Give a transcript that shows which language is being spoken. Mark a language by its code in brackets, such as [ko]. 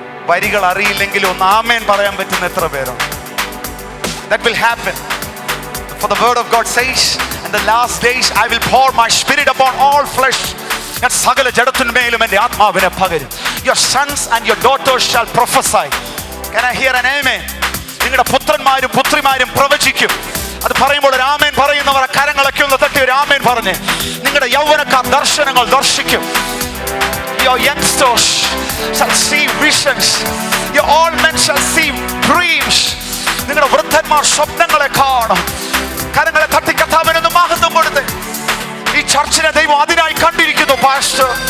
[ml] വരികൾ അറിയില്ലെങ്കിൽ ഒന്ന് ആമേൻ പറയാൻ പറ്റുന്ന എത്ര പേരാണ്? [en] That will happen. For the word of God says, in the last days I will pour my spirit upon all flesh. [ml] ഞാൻ സകല ജഡത്തിന്മേലും എൻ്റെ ആത്മാവിനെ പകരും. [en] Your sons and your daughters shall prophesy. Can I hear an amen? [ml] നിങ്ങളുടെ പുത്രന്മാരും പുത്രിമാരും പ്രവചിക്കും. അത് പറയുമ്പോൾ ഒരു ആമേൻ പറയുന്നവർ കരങ്ങളൊക്കെ ഒന്ന് തട്ടി ഒരു ആമേൻ പറഞ്ഞ്. നിങ്ങളുടെ യൗവനക്കാർ ദർശനങ്ങൾ ദർശിക്കും. [en] Your youngsters shall see visions. Your old men shall see dreams. [ml] നിങ്ങളുടെ വൃദ്ധന്മാർ സ്വപ്നങ്ങളെ കാണും. കരങ്ങളെ തട്ടി കർത്താവിനൊന്ന് മഹത്വം കൊടുത്ത്. ഈ ചർച്ചിനെ ദൈവം അതിനായി കണ്ടിരിക്കുന്നു പാസ്റ്റർ.